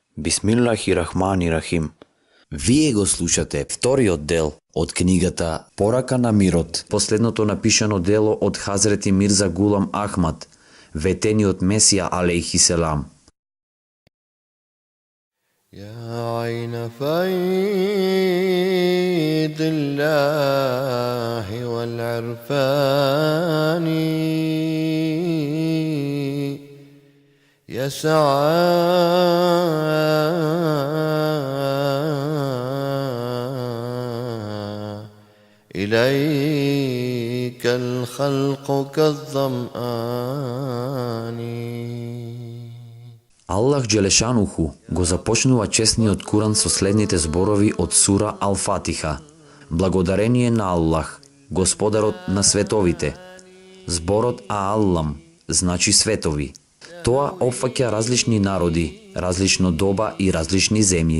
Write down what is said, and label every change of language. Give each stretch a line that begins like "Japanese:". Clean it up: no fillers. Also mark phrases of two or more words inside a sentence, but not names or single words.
Arabic: بسم الله الرحمن الرحيم.
Macedonian: Вие го слушате вториот дел од книгата Порака на мирот, последното напишано дело од Хазрети Мирза Гулам Ахмад, ветениот Месија
Arabic: عليه السلام. يا عين فيض الله والعرفان يسعى إليك الخلق كالظمآن.
Macedonian: Аллах Джелешануху го започнува честниот Куран со следните зборови од сура Ал-Фатиха. Благодарение на Аллах, Господарот на световите. Зборот Ааллам значи светови. Тоа опфаќа различни народи, различно доба и различни земји.